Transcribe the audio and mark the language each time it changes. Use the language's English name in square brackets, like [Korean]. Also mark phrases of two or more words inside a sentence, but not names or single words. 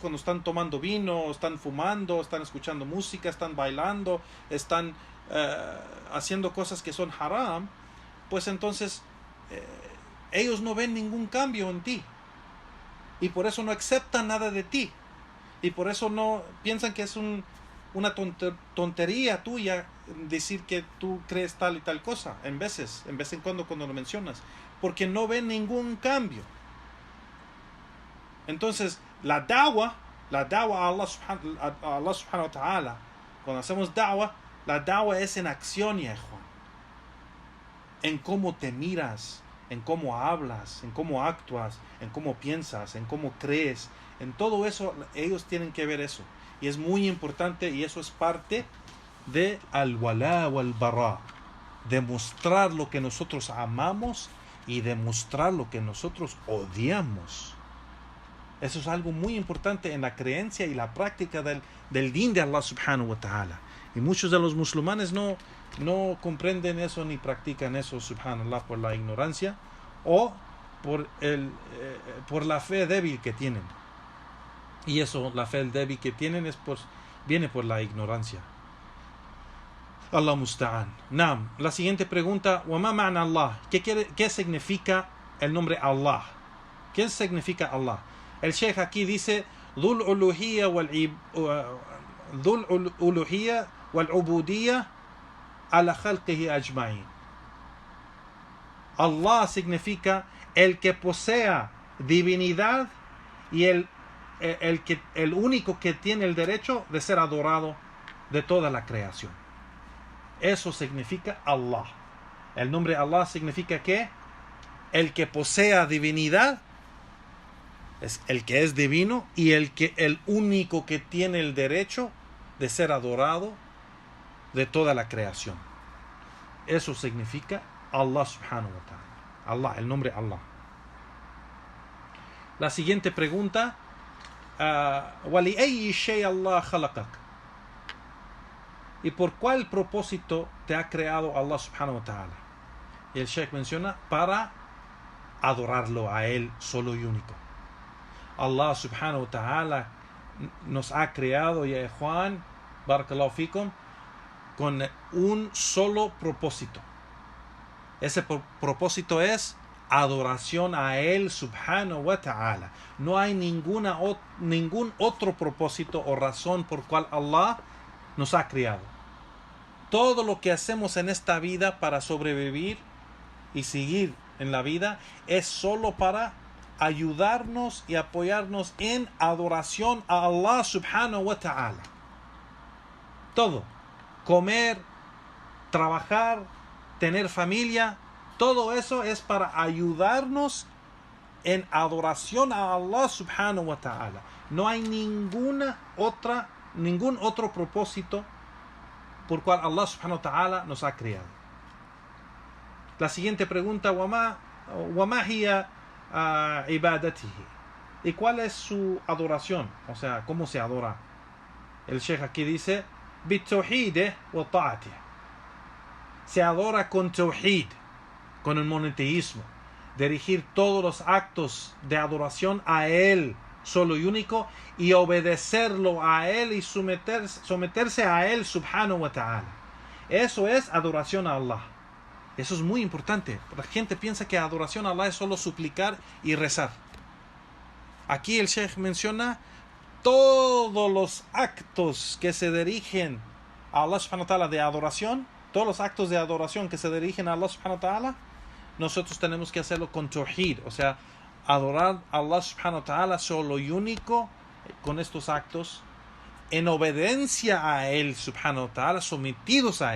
[Spanish] cuando están tomando vino, están fumando, están escuchando música, están bailando, están haciendo cosas que son haram, pues entonces ellos no ven ningún cambio en ti, y por eso no aceptan nada de ti, y por eso no piensan que es una tontería tuya decir que tú crees tal y tal cosa, en vez en cuando lo mencionas, porque no ven ningún cambio. Entonces la da'wah a [Arabic] الله سبحانه وتعالى, [Spanish] cuando hacemos da'wah, la da'wah es en acción, ya Juan, en cómo te miras, en cómo hablas, en cómo actúas, en cómo piensas, en cómo crees. En todo eso ellos tienen que ver eso, y es muy importante, y eso es parte de [Arabic] الولاء والبراء, [Spanish] demostrar lo que nosotros amamos y demostrar lo que nosotros odiamos. Eso es algo muy importante en la creencia y la práctica del din de [Arabic] الله سبحانه وتعالى. [Spanish] Y muchos de los musulmanes no comprenden eso ni practican eso, subhanallah, por la ignorancia o por la fe débil que tienen. Y eso, la fe débil que tienen viene por la ignorancia. [Arabic] الله المستعان. نعم. [Spanish] La siguiente pregunta, [Arabic] وَمَا مَعْنَى اللَّهِ? [Spanish] ¿Qué significa el nombre Allah? ¿Qué significa Allah? El Sheikh aquí dice, [Arabic] ذُو الْأُلُوهِيَّةِ وَالْعُبُودِيَّةِ عَلَى خَلْقِهِ أَجْمَعِينَ. [Spanish] Allah significa el que posea divinidad y el único que tiene el derecho de ser adorado de toda la creación. Eso significa Allah. El nombre Allah significa que el que posea divinidad es el que es divino y el único que tiene el derecho de ser adorado de toda la creación. Eso significa [Arabic] الله سبحانه وتعالى. [Spanish] Allah, el nombre Allah. La siguiente pregunta, [Arabic] وَلِأَيِّ شَيْءٍ اللَّهُ خَلَقَكَ? [Spanish] ¿Y por cuál propósito te ha creado [Arabic] الله سبحانه وتعالى? [Spanish] Y el Sheikh menciona, para adorarlo a él solo y único. [Arabic] الله سبحانه وتعالى [Spanish] nos ha creado, ya Juan, [Arabic] بارك الله فيكم, [Spanish] con un solo propósito. Ese propósito es adoración a Él [Arabic] سبحانه وتعالى. [Spanish] No hay ningún otro propósito o razón por cual Allah nos ha creado. Todo lo que hacemos en esta vida para sobrevivir y seguir en la vida es solo para ayudarnos y apoyarnos en adoración a [Arabic] الله سبحانه وتعالى. [Spanish] Todo. Comer, trabajar, tener familia, todo eso es para ayudarnos en adoración a [Arabic] الله سبحانه وتعالى. [Spanish] No hay ningún otro propósito por cual [Arabic] الله سبحانه وتعالى [Spanish] nos ha creado. La siguiente pregunta, [Arabic] وَمَا هِيَ عِبَادَتِهِ? [Spanish] ¿Y cuál es su adoración? O sea, ¿cómo se adora? El Sheikh aquí dice, [Arabic] بِالتَّوْحِيدِ وَالطَّاعَةِ. [Spanish] Se adora con tawhid, con el monoteísmo, dirigir todos los actos de adoración a Él, solo y único, y obedecerlo a Él y someterse a Él [Arabic] سبحانه وتعالى. [Spanish] Eso es adoración a Allah. Eso es muy importante. La gente piensa que adoración a Allah es solo suplicar y rezar. Aquí el Sheikh menciona todos los actos que se dirigen a [Arabic] الله سبحانه وتعالى [Spanish] de adoración, todos los actos de adoración que se dirigen a [Arabic] الله سبحانه وتعالى, [Spanish] nosotros tenemos que hacerlo con tawhid, o sea, adorar a [Arabic] الله سبحانه وتعالى [Spanish] solo y único con estos actos, en obediencia a Él [Arabic] سبحانه وتعالى, [Spanish] sometidos a Él.